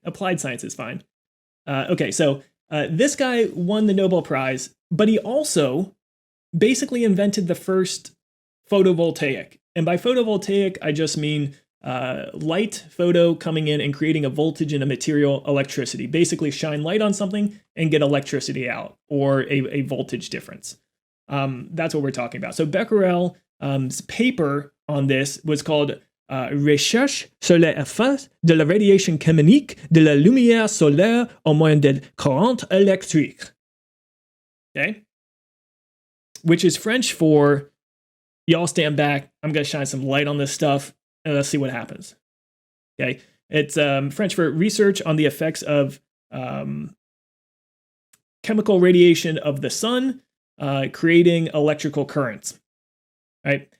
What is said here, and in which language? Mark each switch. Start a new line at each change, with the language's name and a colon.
English: Applied science is fine. Okay, so this guy won the Nobel Prize, but he also basically invented the first photovoltaic. And by photovoltaic, I just mean light photo coming in and creating a voltage in a material, electricity. Basically shine light on something and get electricity out, or a voltage difference. That's what we're talking about. So Becquerel's paper on this was called
French: Recherche sur les effets de la radiation chimique de la lumière solaire au moyen de courant électrique.
English: Okay? Which is French for, y'all stand back, I'm going to shine some light on this stuff, and let's see what happens. Okay? It's French for research on the effects of chemical radiation of the sun, creating electrical currents. Right?